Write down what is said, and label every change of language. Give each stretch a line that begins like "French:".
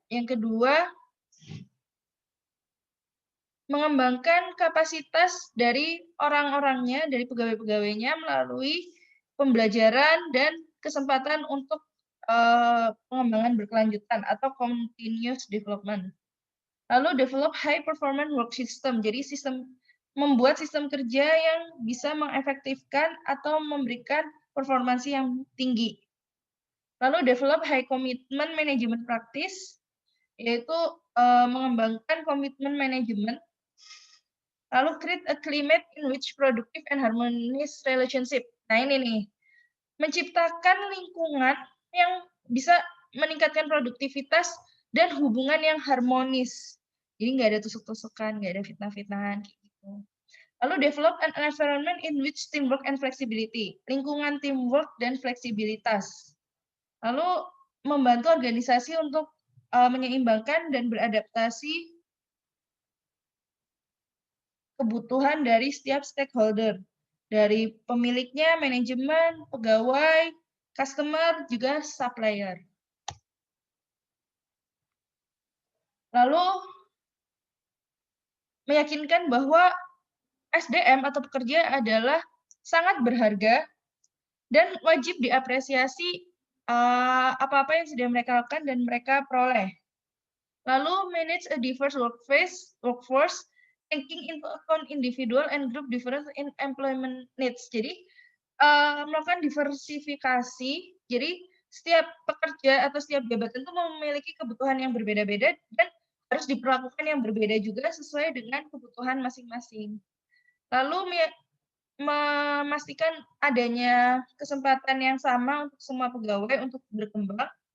Indonesian: Yang kedua, mengembangkan kapasitas dari orang-orangnya, dari pegawai-pegawainya melalui pembelajaran dan kesempatan untuk pengembangan berkelanjutan atau continuous development.
English: Lalu develop high performance work system.
Indonesian: Jadi membuat sistem kerja yang bisa mengefektifkan atau memberikan performansi yang tinggi.
English: Lalu develop high commitment management practice, yaitu mengembangkan komitmen manajemen. Lalu create a climate in which productive and harmonious relationship.
Indonesian: Nah ini nih, menciptakan lingkungan yang bisa meningkatkan produktivitas dan hubungan yang harmonis. Jadi nggak ada tusuk-tusukan, nggak ada fitnah-fitnahan gitu.
English: Lalu develop an environment in which teamwork and flexibility.
Indonesian: Lingkungan teamwork dan fleksibilitas. Lalu membantu organisasi untuk menyeimbangkan dan beradaptasi kebutuhan dari setiap stakeholder. Dari pemiliknya, manajemen, pegawai, customer, juga supplier. Lalu meyakinkan bahwa SDM atau pekerja adalah sangat berharga dan wajib diapresiasi apa-apa yang sudah mereka lakukan dan mereka peroleh.
English: Lalu manage a diverse workforce taking into account individual and group difference in employment needs.
Indonesian: Jadi melakukan diversifikasi. Jadi setiap pekerja atau setiap jabatan itu memiliki kebutuhan yang berbeda-beda dan harus diperlakukan yang berbeda juga sesuai dengan kebutuhan masing-masing. Lalu memastikan adanya kesempatan yang sama untuk semua pegawai untuk berkembang.